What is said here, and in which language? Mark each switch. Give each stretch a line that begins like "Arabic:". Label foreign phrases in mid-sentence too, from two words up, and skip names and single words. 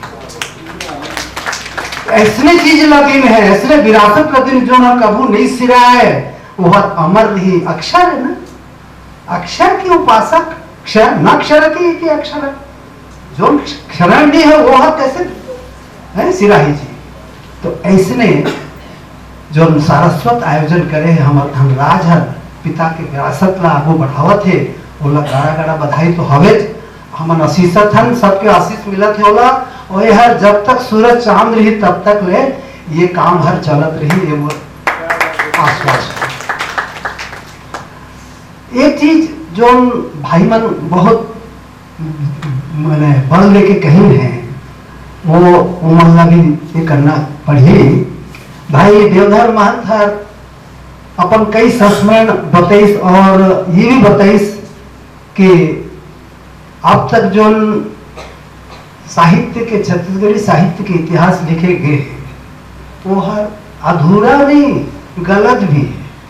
Chhattisgarhi: ऐसने चीज का दिन है, ऐसने विरासत का दिन जो ना कबू नहीं सिरा है, वह अमर नहीं अक्षर है ना, अक्षर की उपासक, क्षर न क्षर की अक्षर है, जो क्षरण नहीं है वो कैसे है सिराही जी। तो ऐसने जो सारस्वत आयोजन करे हमारे धनराज हर पिता के विरासत ला आगू बढ़ावत है, ओला गाड़ा गाड़ा बधाई तो हवे, हमन आशीषत हन, सबके आशीष मिलत है ओला, और ये हर जब तक सूरज चांद रही तब तक ले ये काम हर चलत रही, ये वो आश्वासन। एक चीज जो भाई मन बहुत मैंने बल लेके कहीं है, वो उमर भी ये करना पड़ी। भाई देवधर महंत हर अपन कई संस्मरण बताइस और ये भी बताइस कि अब तक जो साहित्य के, छत्तीसगढ़ी साहित्य के इतिहास लिखे गए वो हर अधूरा नहीं गलत भी है।